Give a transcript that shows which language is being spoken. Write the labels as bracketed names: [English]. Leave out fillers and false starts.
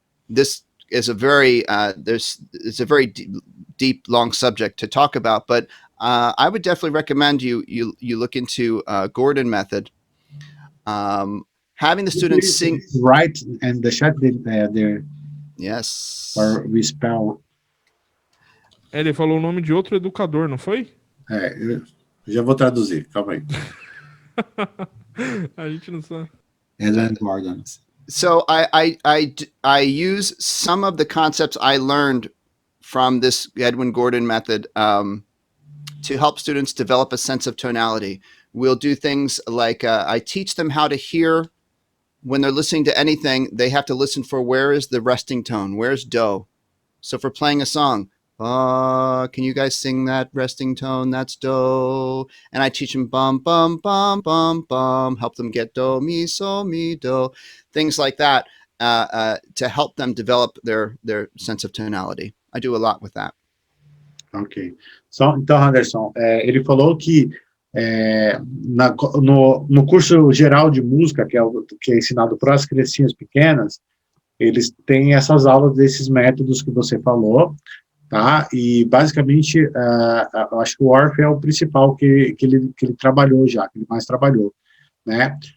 [English] This is a very it's a very deep, long subject to talk about, but I would definitely recommend you look into Gordon method. having the students sing. Right, and the chat there. Yes. Or we spell. [Portuguese] Ele falou o nome de outro educador, não foi? Eu já vou traduzir, calma aí. A gente não sabe. [English] Edwin Gordon. So I use some of the concepts I learned from this Edwin Gordon method to help students develop a sense of tonality. We'll do things like I teach them how to hear when they're listening to anything. They have to listen for where is the resting tone, where's do. So for playing a song, can you guys sing that resting tone? That's do. And I teach them bum, bum, bum, bum, bum, help them get do, mi, so, mi, do, things like that to help them develop their sense of tonality. I do a lot with that. Ok. [Portuguese] Então, Anderson, ele falou que no curso geral de música, que é ensinado para as criancinhas pequenas, eles têm essas aulas desses métodos que você falou, tá? E basicamente, eu acho que o Orff é o principal que ele trabalhou já, que ele mais trabalhou, né?